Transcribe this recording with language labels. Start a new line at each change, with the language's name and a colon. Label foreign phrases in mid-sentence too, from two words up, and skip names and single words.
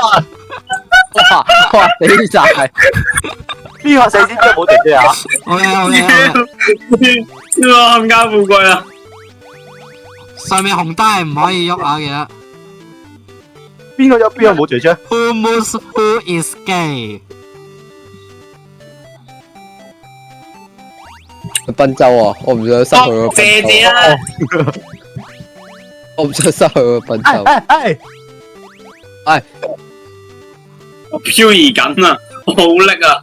Cantonese: 哇！死晒！邊個死邊個冇姐姐啊？ OK，哇！冚家富貴啊！上面紅燈係唔可以喐啊嘅。邊個喐？邊個冇姐姐？
English: Who moves? Who is gay？
Cantonese: 賓州啊！我唔想失去個謝賓謝啦！我唔想失去個賓州。漂移緊啊！好叻啊！